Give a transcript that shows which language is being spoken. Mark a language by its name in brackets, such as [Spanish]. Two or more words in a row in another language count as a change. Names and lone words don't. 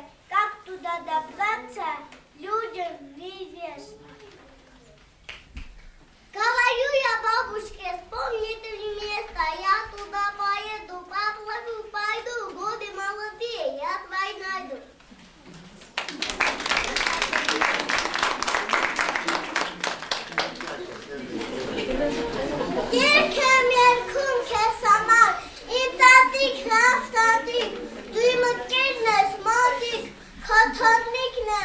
[Russian] Как туда добраться, людям неизвестно. Говорю я бабушке, вспомни ты место, я туда поеду, поплыву, пойду, годы молодые, я твои найду. [Armenian] Երկեմ երկում քեզ համար, իմ տատիկ, լավ տատիկ, դու իմ ընկերն ես մոտիկ, քո թոռնիկն եմ